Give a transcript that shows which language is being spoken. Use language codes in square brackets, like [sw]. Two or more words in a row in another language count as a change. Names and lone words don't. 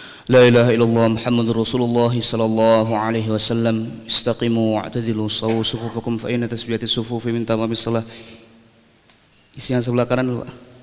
[ar] لا إله إلا الله محمد رسول الله صلى الله عليه وسلم. استقيموا واعتدلوا سووا صفوفكم فإن تسوية الصفوف من تمام الصلاة. [id] Isi yang sebelah kanan dulu, Pak.